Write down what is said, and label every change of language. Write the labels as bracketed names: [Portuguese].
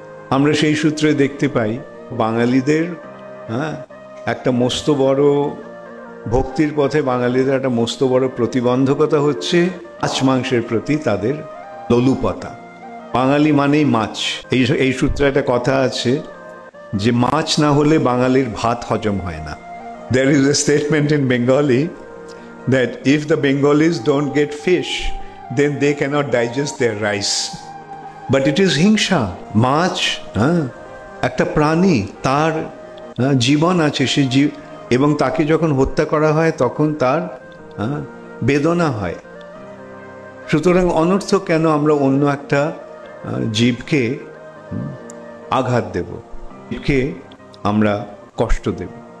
[Bangla] আমরা সেই সূত্রে দেখতে পাই বাঙালিদের একটা মস্ত বড় ভক্তির পথে বাঙালিদের একটা মস্ত বড় প্রতিবন্ধকতা হচ্ছে মাছ মাংসের প্রতি তাদের লোলুপতা। বাঙালি মানেই মাছ। এই সূত্রে একটা কথা আছে যে মাছ না হলে বাঙালির ভাত হজম হয় না। [English] There is a statement in Bengali that if the Bengalis don't get fish, then they cannot digest their rice. But it is হিংসা। [Bangla] মাছ একটা প্রাণী, তার জীবন আছে, সে এবং তাকে যখন হত্যা করা হয় তখন তার বেদনা হয়। সুতরাং অনর্থক কেন আমরা অন্য একটা জীবকে আঘাত দেব, জীবকে আমরা কষ্ট দেব।